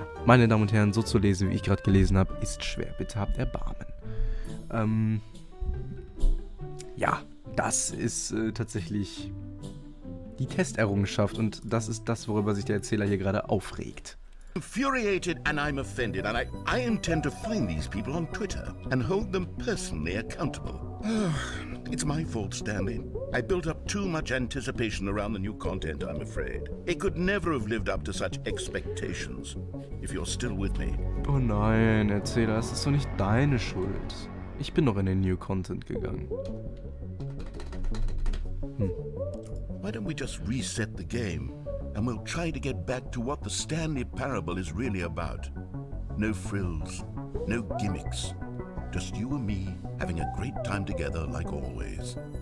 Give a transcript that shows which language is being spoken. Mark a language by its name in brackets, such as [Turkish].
[German] Meine Damen und Herren, so zu lesen, wie ich gerade gelesen habe, ist schwer. Bitte habt Erbarmen. Ja, das ist tatsächlich die Testerrungenschaft und das ist das, worüber sich der Erzähler hier gerade aufregt. [English] Infuriated and I'm offended, and I intend to find these people on Twitter and hold them personally accountable. It's my fault, Stanley. I built up too much anticipation around the new content, I'm afraid. It could never have lived up to such expectations. If you're still with me. [German] Oh nein, Erzähler, es ist doch nicht deine Schuld. Ich bin doch in den New Content gegangen. [English] Why don't we just reset the game? And we'll try to get back to what the Stanley Parable is really about. No frills, no gimmicks. Just you and me having a great time together like always.